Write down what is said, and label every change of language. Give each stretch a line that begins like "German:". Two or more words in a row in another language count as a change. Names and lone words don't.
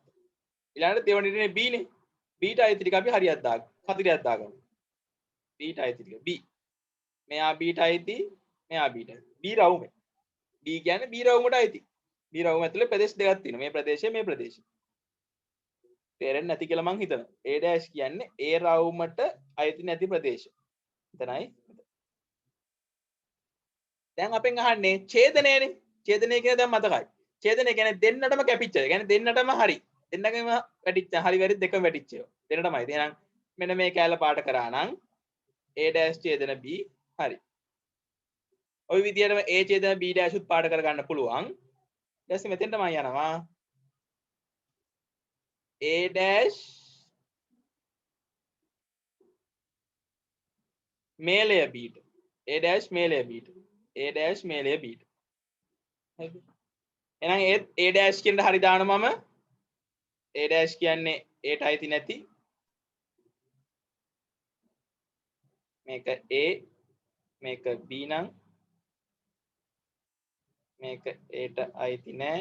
Sinhala: ඊළඟට දෙවෙනිනේ B නේ. B ට අයිති ටික අපි හරියට දාගමු. හතරට දාගමු. B ට අයිති ටික B. මෙයා B ට අයිති මෙයා B ට. B රවුමේ. B කියන්නේ B රවුමට අයිති. B රවුම ඇතුලේ ප්‍රදේශ දෙකක් තියෙනවා. මේ ප්‍රදේශය මේ ප්‍රදේශය. තේරෙන්නේ නැති කියලා මං හිතනවා. A dash කියන්නේ A රවුමට අයිති නැති ප්‍රදේශ. එතනයි. දැන් අපෙන් අහන්නේ ඡේදනයනේ. ඡේදනය කියන්නේ දැන් මතකයි. ඡේදනය කියන්නේ දෙන්නටම කැපිච්ච. ඒ කියන්නේ දෙන්නටම හරි. දෙන්නගෙම වැටිච්ච හරි වැරදි දෙකම වැටිච්ච ඒවා. දෙන්නටමයි. එහෙනම් මෙන්න මේ කැලල පාට කරා නම් A dash ඡේදන B හරි. ওই විදිහටම A ඡේදන B dash උත් පාට කරගන්න පුළුවන්. ඊට පස්සේ මෙතෙන්ට මම යනවා. A dash මේලය B ට. A dash මේලය B ට. A dash මේලය B ට. හරිද? එහෙනම් ඒත් A dash කියන හරි දාන මම A dash කියන්නේ A ට අයිති නැති මේක A මේක B නම් මේක A ට අයිති නැහැ.